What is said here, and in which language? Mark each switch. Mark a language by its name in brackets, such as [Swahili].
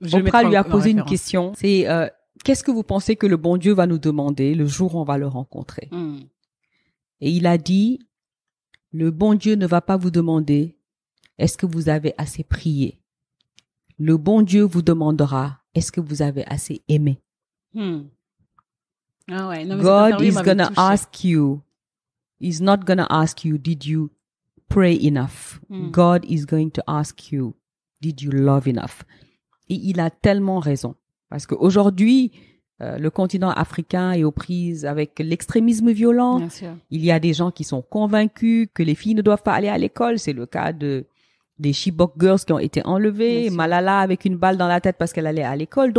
[French] Oprah lui a posé une question. C'est qu'est-ce que vous pensez que le bon Dieu va nous demander le jour où on va le rencontrer? Et il a dit, le bon Dieu ne va pas vous demander est-ce que vous avez assez prié? Le bon Dieu vous demandera, est-ce que vous avez assez aimé? Ah ouais, non, mais [English] God is gonna ask you, he's not gonna ask you, did you pray enough? God is going to ask you, did you love enough? [French] Et il a tellement raison. Parce qu'aujourd'hui, le continent africain est aux prises avec l'extrémisme violent. Bien sûr. Il y a des gens qui sont convaincus que les filles ne doivent pas aller à l'école. C'est le cas des Chibok Girls qui ont été enlevées, Malala avec une balle dans la tête parce qu'elle allait à l'école.